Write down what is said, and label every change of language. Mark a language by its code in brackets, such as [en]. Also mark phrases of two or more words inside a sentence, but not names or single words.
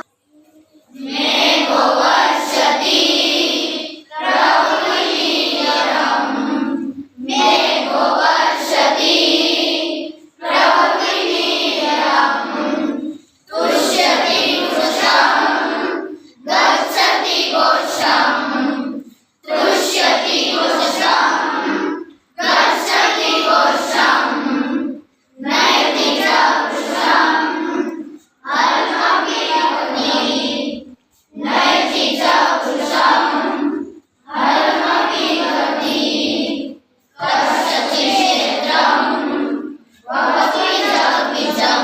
[sa] મેઘો વર્ષતિ પ્રવૃત્તિરમ, મેઘો વર્ષતિ પ્રવૃત્તિરમ, તુષ્યતિ વૃષમ ગચ્છતિ ઘોષમ, તુષ્યતિ વૃષમ गच्छति घोषम, नयति च वृषम हर्मपि नयति च वृषम हर्मपि गच्छति क्षेत्रम वहति च बीजम,